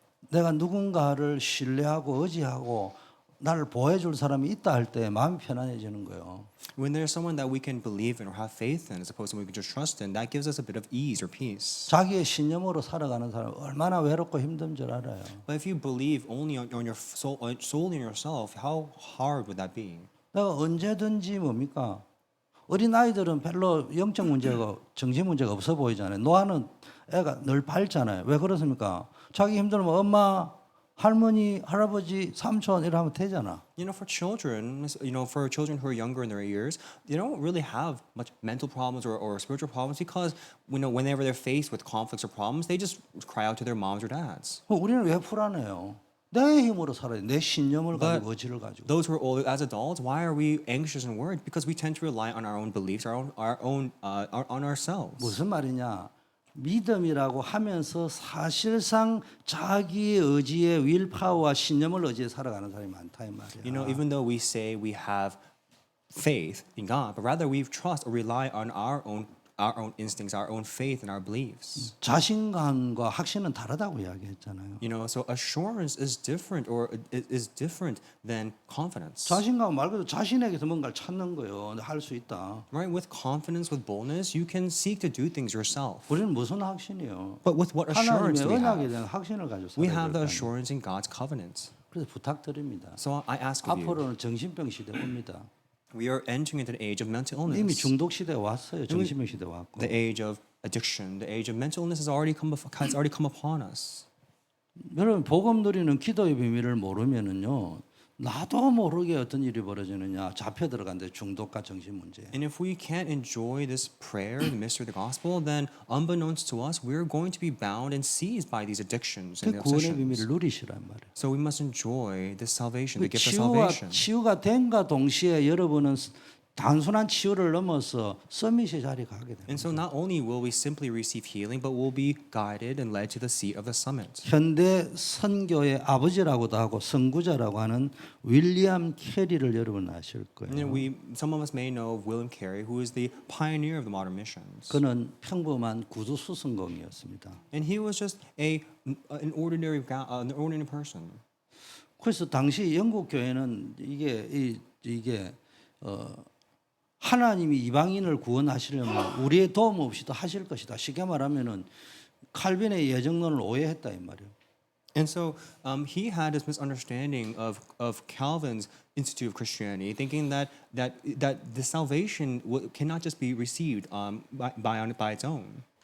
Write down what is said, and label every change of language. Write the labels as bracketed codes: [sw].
[ko] 내가 누군가를 신뢰하고 의지하고 나를 보호해줄 사람이 있다 할 때 마음이 편안해지는 거예요. [en] When there's someone that we can believe in or have faith in, as opposed to we can just trust in, that gives us a bit of ease or peace. [ko] 자기의 신념으로 살아가는 사람 얼마나 외롭고 힘든 줄 알아요. [en] But if you believe only on your soul, solely in yourself, how hard would that be? [ko] 내가 언제든지 뭡니까? 어린 아이들은 별로 영적 문제가 정신 문제가 없어 보이잖아요. 노아는 애가 늘 밝잖아요. 왜 그렇습니까? 자기 힘들면 엄마, 할머니, 할아버지, 삼촌 이러면 되잖아. [en] For children, for children who are younger in their years, they don't really have much mental problems or spiritual problems because whenever they're faced with conflicts or problems, they just cry out to their moms or dads. [ko] 우리는 왜 불안해요? 내 힘으로 살아야 돼. 내 신념을 [en] But [ko] 가지고 의지를 가지고. [en] those who are older, as adults, why are we anxious and worried? Because we tend to rely on our own beliefs, on ourselves. [ko] 무슨 말이냐? 믿음이라고 하면서 사실상 자기의 의지의 윌파워와 신념을 의지해 살아가는 사람이 많다 이 말이야. [en] Even though we say we have faith in God, but rather we trust or rely on our own instincts, our own faith, and our beliefs. [ko] 자신감과 확신은 다르다고 이야기했잖아요. [en] So assurance is different, or is different than confidence. [ko] 자신감 말 그대로 자신에게서 뭔가를 찾는 거예요. 할 수 있다. [en] Right? With confidence, with boldness, you can seek to do things yourself. [ko] 우리는 무슨 확신이요? [en] But with what assurance do we [ko] 언약에 [en] have? [ko] 대한 확신을 가지고 [en] We [ko] 살아야 [en] have the [ko] 될 [en] assurance in God's covenant. [ko] 그래서 부탁드립니다. [en] So I ask of you, [ko] 앞으로는 정신병 시대 옵니다. [en] we are entering into the age of mental [ko] 이미 [en] illness. [ko] 중독 시대 왔어요. 정신병 시대 왔고. [en] The age of addiction, the age of mental illness has already come upon us. [ko] 여러분 복음 누리는 기도의 비밀을 모르면은요. 나도 모르게 어떤 일이 벌어지느냐 잡혀 들어간대 중독과 정신 문제. [en] And if we can't enjoy this prayer, the mystery of the gospel, then unbeknownst to us, we're going to be bound and seized by these addictions [ko] 그 [en] and [ko] 구원의 [en] obsessions. [ko] 비밀을 누리시란 말이에요. [en] So we must enjoy this salvation, [ko] 그 [en] the gift of salvation. [ko] 치유가 된과 동시에 여러분은 단순한 치유를 넘어서 서밋의 자리에 가게 됩니다. [en] And so not only will we simply receive healing, but we'll be guided and led to the seat of the summit. [ko] 현대 선교의 아버지라고도 하고 선구자라고 하는 윌리엄 캐리를 여러분 아실 [en] And [ko] 거예요. [en] some of us may know of William Carey, who is the pioneer of the modern missions. [ko] 그는 평범한 구두 수선공이었습니다. [en] And he was just an ordinary person. [ko] 그래서 당시 영국 교회는 이게 하나님이 이방인을 구원하시려면 우리의 도움 없이도 하실 것이다. 쉽게 말하면은 칼빈의 예정론을 오해했다 이 말이에요. [en] And so he had this misunderstanding of Calvin's Institute of Christianity, thinking that the salvation cannot just be received by its own.